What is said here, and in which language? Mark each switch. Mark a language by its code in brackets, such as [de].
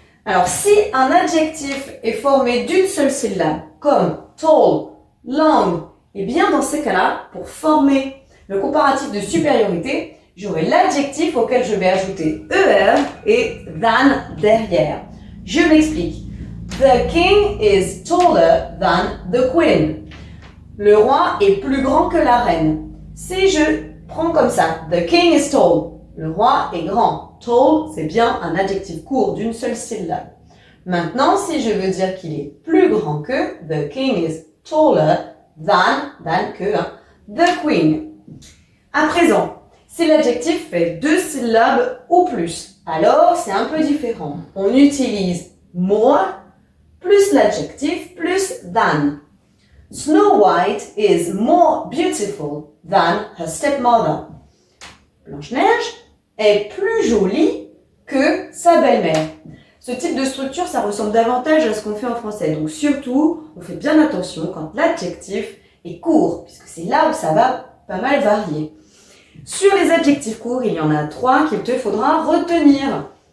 [fr] Alors, si un adjectif est formé d'une seule syllabe, comme tall, long, et bien dans ces cas-là, pour former le comparatif de supériorité, j'aurai l'adjectif auquel je vais ajouter ER et than derrière. Je m'explique. [en] The king is taller than the queen. [fr] Le roi est plus grand que la reine. Si je prends comme ça, [en] the king is tall. [fr] Le roi est grand. Tall, c'est bien un adjectif court d'une seule syllabe. Maintenant, si je veux dire qu'il est plus grand que, [en] the king is taller than [fr] que, [en] the queen. [fr] À présent, si l'adjectif fait deux syllabes ou plus, alors c'est un peu différent. On utilise more plus l'adjectif plus than. [en] Snow White is more beautiful than her stepmother. [fr] Blanche-Neige est plus jolie que sa belle-mère. Ce type de structure, ça ressemble davantage à ce qu'on fait en français. Donc surtout, on fait bien attention quand l'adjectif est court, puisque c'est là où ça va pas mal varier. Sur les adjectifs courts, il y en a 3 qu'il te faudra retenir.